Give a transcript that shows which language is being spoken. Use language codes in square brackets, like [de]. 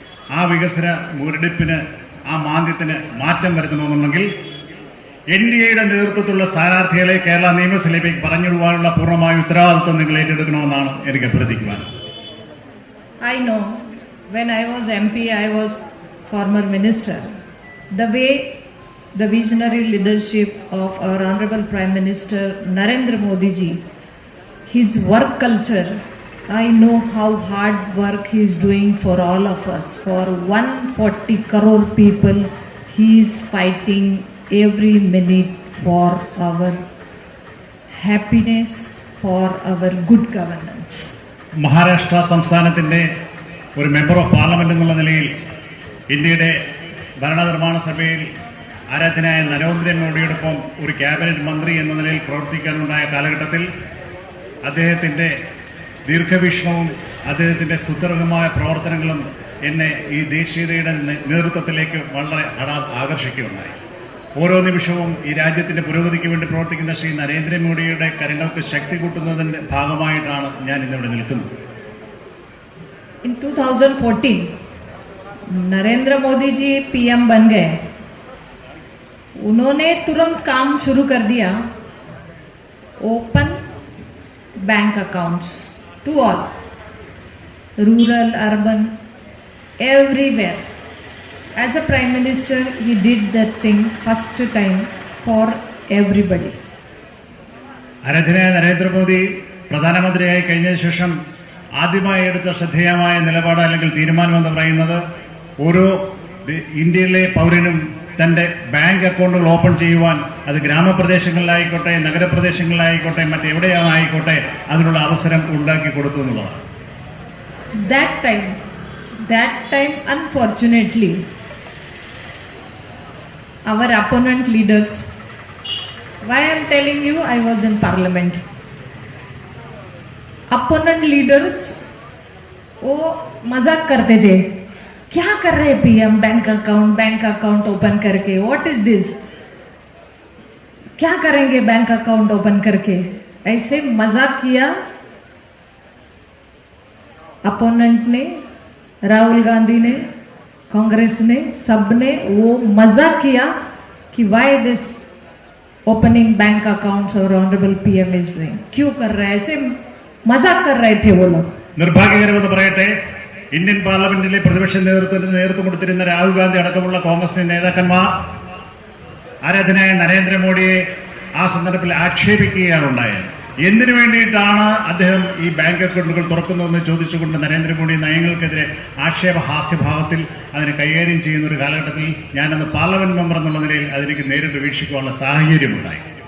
[ml] ആ വികസന മുരടിപ്പിന്, ആ മാന്ദ്യത്തിന് മാറ്റം വരുത്തണമെന്നുണ്ടെങ്കിൽ എൻഡിഎയുടെ നേതൃത്വത്തിലുള്ള സ്ഥാനാർത്ഥികളെ കേരള നിയമസഭയിലേക്ക് പറഞ്ഞിടുവാനുള്ള പൂർണ്ണമായ ഉത്തരവാദിത്വം നിങ്ങൾ ഏറ്റെടുക്കണമെന്നാണ് എനിക്ക് അഭ്യർത്ഥിക്കുവാൻ. [en] I know when I was MP, I was former minister. The way the visionary leadership of our Honorable Prime Minister Narendra Modi ji, his work culture, I know how hard work he is doing for all of us. For 140 crore people, he is fighting every minute for our happiness, for our good governance. [ml] Maharashtra സംസ്ഥാനത്തിന്റെ ഒരു member of parliament എന്നുള്ള നിലയിൽ ഇന്ത്യയുടെ ഭരണനിർമ്മാണ സഭയിൽ ആരാധനായ നരേന്ദ്രമോദിയോടൊപ്പം ഒരു cabinet മന്ത്രി എന്ന നിലയിൽ പ്രവർത്തിക്കാനുണ്ടായ കാലഘട്ടത്തിൽ അദ്ദേഹത്തിന്റെ ദീർഘവീക്ഷണവും അദ്ദേഹത്തിന്റെ സുദൃഢമായ പ്രവർത്തനങ്ങളും എന്നെ ഈ ദേശീയതയുടെ നേതൃത്വത്തിലേക്ക് വളരെ ആകർഷിക്കുകയുണ്ടായി. ഓരോ നിമിഷവും ഈ രാജ്യത്തിന്റെ പുരോഗതിക്ക് വേണ്ടി പ്രവർത്തിക്കുന്ന ശ്രീ നരേന്ദ്രമോദിയുടെ കരങ്ങൾക്ക് ശക്തി കൂട്ടുന്നതിന്റെ ഭാഗമായിട്ടാണ് ഞാൻ ഇന്നിവിടെ നിൽക്കുന്നത്. [en] In 2014, [hi] नरेंद्र मोदी जी पीएम बन गए. उन्होंने तुरंत काम शुरू कर दिया, [en] Open bank accounts to all, rural, urban, everywhere. As a Prime Minister, he did that thing first time for everybody. [ml] ആരാധനായ Narendra Modi പ്രധാനമന്ത്രിയായി കഴിഞ്ഞതിന് ശേഷം ആദ്യമായി എടുത്ത ശ്രദ്ധേയമായ നിലപാട് അല്ലെങ്കിൽ തീരുമാനം എന്ന് പറയുന്നത് ഓരോ ഇന്ത്യയിലെ പൗരനും തന്റെ ബാങ്ക് അക്കൗണ്ടുകൾ ഓപ്പൺ ചെയ്യുവാൻ അത് ഗ്രാമപ്രദേശങ്ങളിലായിക്കോട്ടെ നഗരപ്രദേശങ്ങളിലായിക്കോട്ടെ മറ്റെവിടെയായിക്കോട്ടെ അതിനുള്ള അവസരം ഉണ്ടാക്കി കൊടുത്തു എന്നുള്ളതാണ്. [en] That time, unfortunately, our opponent leaders, why I am telling you, I was in parliament. Opponent leaders, [hi] वो मजाक करते थे, क्या कर रहे पीएम बैंक अकाउंट ओपन करके, [en] what is this, [hi] क्या करेंगे बैंक अकाउंट ओपन करके, ऐसे मजाक किया. अपोनेंट ने, राहुल गांधी ने, कांग्रेस ने, सबने वो मजाक किया कि [en] why this opening bank accounts और honourable PM is doing, [hi] क्यों कर रहे हैं, ऐसे मजाक कर रहे थे वो लोग. [ml] നിർഭാഗ്യകരമെന്ന് പറയട്ടെ, ഇന്ത്യൻ പാർലമെന്റിലെ പ്രതിപക്ഷ നേതൃത്വത്തിന് നേതൃത്വം കൊടുത്തിരുന്ന രാഹുൽ ഗാന്ധി അടക്കമുള്ള കോൺഗ്രസ് നേതാക്കന്മാർ ആരാധനായ നരേന്ദ്രമോദിയെ ആ സന്ദർഭത്തിൽ ആക്ഷേപിക്കുകയാണ് ഉണ്ടായത്. എന്തിനു വേണ്ടിയിട്ടാണ് അദ്ദേഹം ഈ ബാങ്ക് അക്കൗണ്ടുകൾ തുറക്കുന്നതെന്ന് ചോദിച്ചുകൊണ്ട് നരേന്ദ്രമോദി നയങ്ങൾക്കെതിരെ ആക്ഷേപഹാസ്യഭാവത്തിൽ അതിനെ കൈകാര്യം ചെയ്യുന്ന ഒരു കാലഘട്ടത്തിൽ ഞാനന്ന് പാർലമെന്റ് മെമ്പർ എന്നുള്ള നിലയിൽ അതിലേക്ക് നേരിട്ട് വീക്ഷിക്കാനുള്ള സാഹചര്യമുണ്ടായി.